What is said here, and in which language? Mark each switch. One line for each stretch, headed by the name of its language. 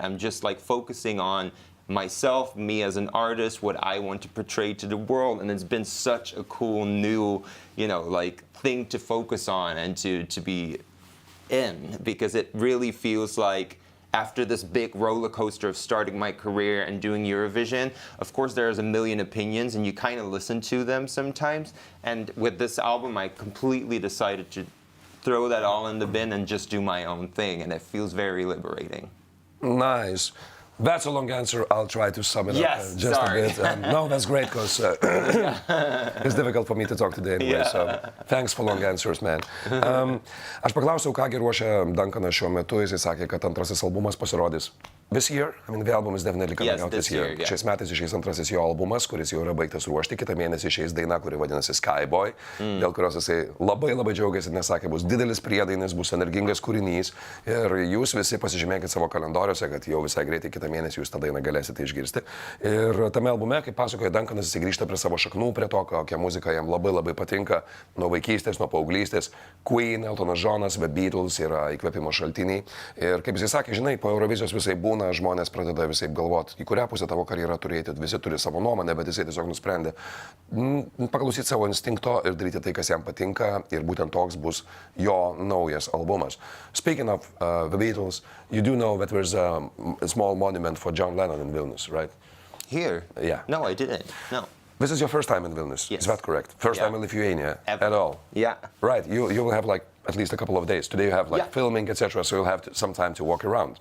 English: I'm just like focusing on myself, me as an artist, what I want to portray to the world, and it's been such a cool new, like thing to focus on and to be in, because it really feels like after this big roller coaster of starting my career and doing Eurovision, of course there's a million opinions and you kind of listen to them sometimes, and with this album I completely decided to throw that all in the bin and just do my own thing, and it feels very liberating. Nice. That's a long answer. I'll try to sum it up just sorry. a bit. No, that's great because it's difficult for me to talk today anyway. So thanks for long answers, man.
Lithuanian: Aš paklausiau, kągi ruošia Duncanas šiuo metu. Jisai sakė, kad antrasis albumas pasirodys
English: this year. I mean, the album is definitely coming Yes, out this this year. year, yeah.
Lithuanian: Šiais metais išeis antrasis jo albumas, kuris jau yra baigtas ruošti. Kitą mėnesį išeis daina, kuri vadinasi Skyboy, dėl kurios jisai labai labai džiaugiasi, nes sakė, bus didelis priedainis, bus energingas kūrinys. Ir jūs visi pasižymėkit savo kalendoriuose, kad jau visai greitai kitą mėnesį jūs tą dainą galėsite išgirsti. Ir tame albume, kaip pasakoja Duncanas, jis grįžta prie savo šaknų, prie to, kokia muzika jam labai labai patinka nuo vaikystės, nuo paauglystės. Queen, Eltonas Johnas, The Beatles yra įkvėpimo šaltiniai. Ir kaip jisai sakė, žinai, po Eurovizijos visai būna, žmonės pradeda visai galvoti, į kurią pusę tavo karjerą turėti, visi turi savo nuomonę, bet jisai tiesiog nusprendė paklausyti savo instinkto ir daryti tai, kas jam patinka, ir būtent toks bus jo naujas albumas.
English: Speaking of The Beatles, you do know that there's a small monument for John Lennon in Vilnius, right? Here? Yeah. No, I didn't. No. This is your first time in Vilnius, Yes. is that correct? First time in Lithuania Ever. at all? Yeah. Right, you will have like at least a couple of days. Today you have like Yeah. filming, etc., so you'll have some time to walk around.